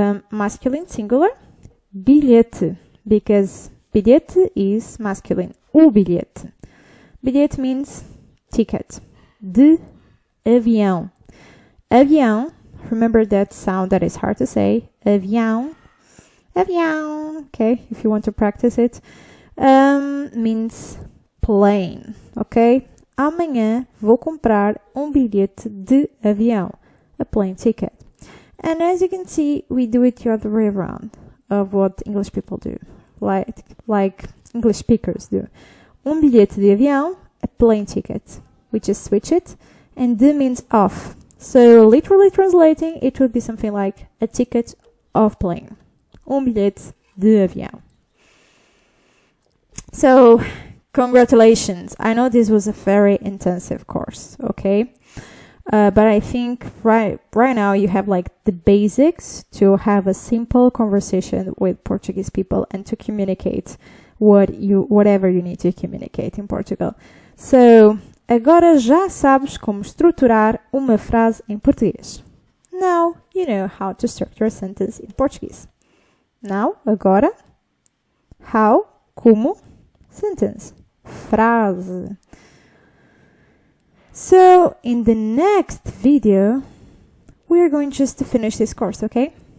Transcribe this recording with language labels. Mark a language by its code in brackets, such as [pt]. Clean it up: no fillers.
[en] Masculine singular. Bilhete, because bilhete is masculine. O bilhete. Bilhete means ticket. [pt] De avião. [en] Avião, remember that sound that is hard to say. Avião. Avião. Okay, if you want to practice it. Means plane. Okay? [pt] Amanhã vou comprar bilhete de avião. [en] A plane ticket. And as you can see, we do it the other way around of what English people do. Like English speakers do. Bilhete de avião, a plane ticket. We just switch it. And de means off. So literally translating, it would be something like a ticket of plane. [pt] Bilhete de avião. [en] So, congratulations. I know this was a very intensive course, okay? But I think right now you have like the basics to have a simple conversation with Portuguese people and to communicate whatever you need to communicate in Portugal. [pt] So, agora já sabes como estruturar uma frase em português. [en] Now you know how to structure a sentence in Portuguese. Now, agora, how, como, sentence, frase. So, in the next video, we're going just to finish this course, okay?